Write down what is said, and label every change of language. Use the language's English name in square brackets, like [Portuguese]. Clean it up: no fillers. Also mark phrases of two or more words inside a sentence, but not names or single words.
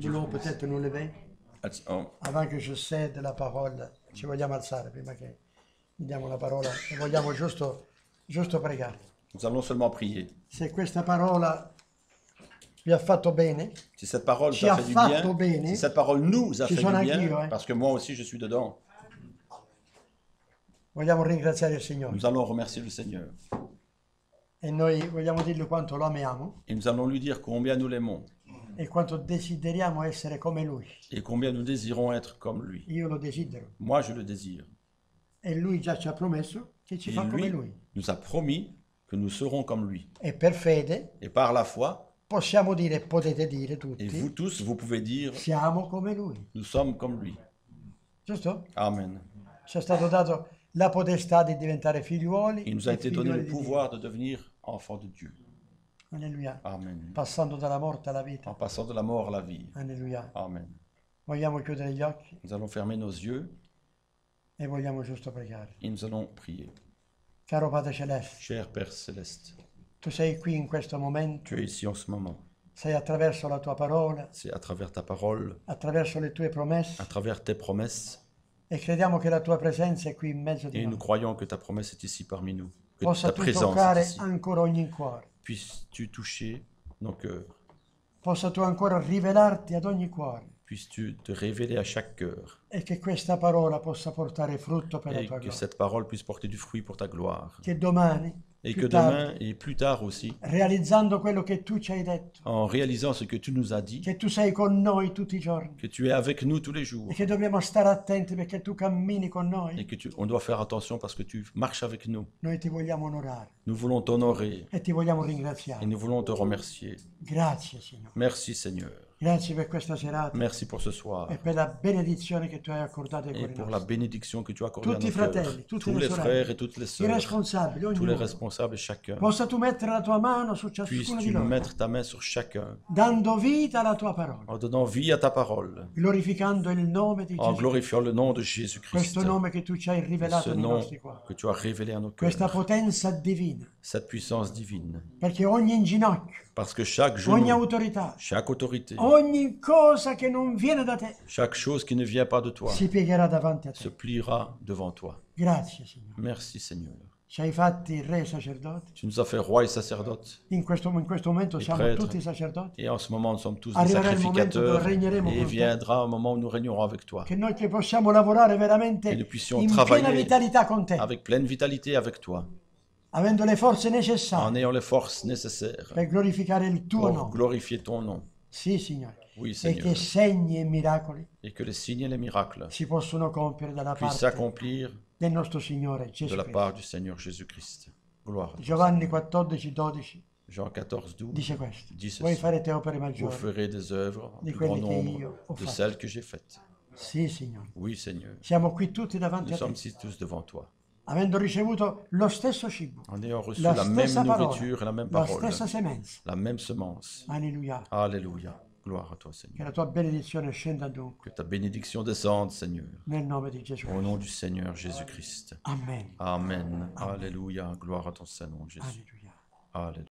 [French] Dieu voulons vous bénisse. peut-être nous lever. Oh, [Italian] Avant che [French] je cède [Italian] la parola, ci vogliamo alzare prima che gli diamo la parola e vogliamo giusto pregare. [French] nous allons seulement prier. [Italian] Se questa parola vi ha fatto bene, [French] Si cette parole [Italian] Ci [French] t'a [Italian] ha [French] fait du [Italian] fatto [French] bien, [Italian] bene. [French] si cette parole nous a [Italian] Ci [French] fait [Italian] sono [French] du bien, [Italian] anch'io, [French] parce que moi aussi je suis dedans, [Italian] vogliamo ringraziare il Signore [French] nous allons remercier le Seigneur. [Italian] e noi vogliamo dirgli quanto lo amiamo [French] Et nous allons lui dire combien nous l'aimons [Italian] e quanto desideriamo essere come Lui. [French] et combien nous désirons être comme lui. [Italian] Io lo desidero [French] Moi, je le désire. [Italian] e Lui già ci ha promesso che ci [French] Et [Italian] fa come [French] lui [Italian] Lui. [French] nous a promis que nous serons comme lui. [Italian] E per fede [French] Et par la foi, [Italian] possiamo dire, potete dire [French] et [Italian] tutti, [French] vous tous, vous pouvez dire, [Italian] siamo come Lui. [French] nous sommes comme lui. [Italian] Giusto? [French] Amen. [Italian] Ci è stato dato la potestà di diventare figliuoli [French] Il nous a [Italian] e [French] été donné [Italian] figliuole [French] le [Italian] di Dio. [French] pouvoir de devenir enfants de Dieu. [Italian] Alleluia. [French] Amen. [Italian] Passando dalla morte alla vita. [French] En passant de la mort à la vie. [Italian] Alleluia. [French] Amen. [Italian] Vogliamo chiudere gli occhi [French] Nous allons fermer nos yeux [Italian] e vogliamo giusto pregare. [French] et nous allons prier. [Italian] Caro Padre Celeste, [French] Cher Père Céleste, [Italian] tu sei qui in questo momento, [French] tu es ici en ce moment. [Italian] sei attraverso la tua parola, [French] C'est à travers ta parole, [Italian] attraverso le tue promesse [French] à travers tes promesses, [Italian] e crediamo che la tua presenza è qui in mezzo di [French] et nous [Italian] noi. [French] croyons que ta promesse est ici parmi nous, que [Italian] Possa [French] ta [Italian] tu [French] présence est [Italian] toccare [French] ici. [Italian] ancora ogni cuore, [French] Puisses-tu toucher nos cœurs, [Italian] possa tu ancora rivelarti ad ogni cuore [French] puisses-tu te révéler à chaque cœur, [Italian] e che questa parola possa portare frutto per la [French] et [Italian] tua [French] que [Italian] gloria. [French] cette parole puisse porter du fruit pour ta gloire. [Italian] Che domani, [French] Et [Italian] più [French] que [Italian] tardi, [French] demain et plus tard aussi, [Italian] realizzando quello che tu ci hai detto, [French] en réalisant ce que tu nous as dit, [Italian] che tu sei con noi tutti i giorni [French] que tu es avec nous tous les jours, [Italian] e che dobbiamo stare attenti perché tu cammini con [French] et [Italian] noi, [French] que on doit faire attention parce que tu marches avec nous. [Italian] noi ti vogliamo onorare [French] Nous voulons t'honorer [Italian] e ti vogliamo [French] et [Italian] ringraziare. [French] nous voulons te remercier. [Italian] Grazie Signore, [French] Merci Seigneur. [Italian] grazie per questa serata [French] Merci pour ce soir [Italian] e per la benedizione che tu hai accordato ai [French] et [Italian] cuori [French] pour la [Italian] nostri. [French] bénédiction que tu as accordée à [Italian] Tutti i [French] nos cœurs. [Italian] fratelli, tutte [French] Tous [Italian] le [French] les [Italian] sorelle, [French] frères et toutes les [Italian] I [French] sœurs, [Italian] responsabili, [French] tous les [Italian] ognuno, [French] responsables et chacun. [Italian] possa tu mettere la tua mano su ciascuno di [French] Puisses-tu [Italian] loro, [French] mettre ta main sur chacun, [Italian] dando vita alla tua parola, [French] en donnant vie à ta parole, [Italian] glorificando il nome di [French] en [Italian] Gesù, [French] glorifiant le nom de Jésus-Christ, [Italian] questo nome che tu ci hai rivelato [French] ce [Italian] nei [French] nom [Italian] nostri cuori, [French] que tu as révélé à nos [Italian] questa [French] cœurs, [Italian] potenza divina, [French] cette puissance divine. [Italian] perché ogni inginocchio, [French] Parce que chaque [Italian] ogni [French] genou, [Italian] autorità, [French] chaque autorité, [Italian] ogni cosa che non viene da te [French] chaque chose qui ne vient pas de toi, [Italian] si piegherà davanti a [French] se [Italian] te. [French] pliera devant toi. [Italian] Grazie Signore. [French] Merci Seigneur. [Italian] Ci hai fatti re sacerdoti. [French] Tu nous as fait roi et sacerdote. [Italian] In questo momento [French] Et [Italian] siamo [French] prêtre. [Italian] tutti sacerdoti. [French] Et en ce moment, nous sommes tous des [Italian] Arriverà il momento dove [French] sacrificateurs. [Italian] regneremo [French] Et [Italian] con te. [French] viendra un moment où nous régnerons avec toi. [Italian] Che noi che possiamo lavorare veramente [French] Que nous puissions [Italian] in piena [French] travailler [Italian] vitalità con te, [French] avec pleine vitalité avec toi, [Italian] avendo le forze [French] en [Italian] necessarie [French] ayant les forces nécessaires [Italian] per glorificare il tuo [French] pour [Italian] nome. [French] glorifier ton nom. [Italian] Sì, Signore. [French] Oui, [Italian] E [French] Seigneur. [Italian] che segni e miracoli [French] Et que les signes et les miracles [Italian] si possono compiere dalla [French] puissent [Italian] parte [French] s'accomplir [Italian] del nostro Signore [French] de [Italian] Gesù [French] la [Italian] Cristo. [French] part du Seigneur Jésus-Christ. Gloire à toi. [Italian] Giovanni 14:12 [French] Jean 14, 12 [Italian] dice questo. [French] dit [Italian] Voi [French] ceci. [Italian] farete opere [French] Vous [Italian] maggiori. [French] ferez des œuvres en [Italian] Di [French] plus grand [Italian] quelle che [French] nombre [Italian] io ho [French] de [Italian] fatto. [French] celles que j'ai faites. [Italian] Sì, Signore. [French] Oui, Seigneur. [Italian] Siamo qui tutti davanti [French] Nous [Italian] a te, [French] sommes ici tous devant toi, [Italian] avendo ricevuto lo stesso cibo, [French] en ayant reçu [Italian] la [French] la même [Italian] stessa parola, [French] nourriture et la même [Italian] la [French] parole, [Italian] stessa semenza. [French] la même semence. [Italian] Alleluia. [French] Alléluia. Gloire à toi, [Italian] Che [French] Seigneur. [Italian] la tua benedizione scenda dunque [French] Que ta bénédiction descende, Seigneur. [Italian] nel nome di Gesù. [French] Au nom du Seigneur Jésus-Christ. Amen. Amen. Alléluia. Gloire à ton Saint-Nom, Jésus. [Italian] Alleluia. [French] Alléluia.